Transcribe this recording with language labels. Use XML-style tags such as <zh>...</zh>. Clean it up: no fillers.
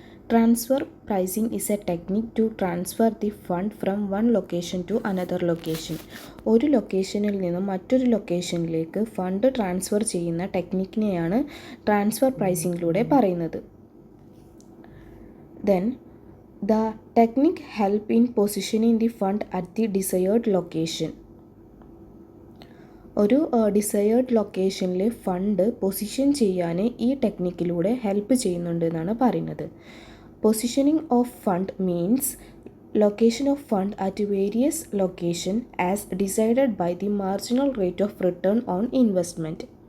<en>Transfer pricing is a technique to transfer the fund from one location to another location.</en> <ml>ഒരു ലൊക്കേഷനിൽ നിന്നും മറ്റൊരു ലൊക്കേഷനിലേക്ക് fund transfer ചെയ്യുന്ന ടെക്നിക്കിനെയാണ് transfer പ്രൈസിംഗിലൂടെ പറയുന്നത്.</ml> <en>Then, the technique help in positioning the fund at the desired location.</en> <ml>ഒരു desired ലൊക്കേഷനിൽ fund position ചെയ്യാൻ ഈ ടെക്നിക്കിലൂടെ ഹെൽപ്പ് ചെയ്യുന്നുണ്ട് എന്നാണ് പറയുന്നത്.</ml> <en>Positioning of fund means location of fund at various location as decided by the marginal rate of return on investment.</en>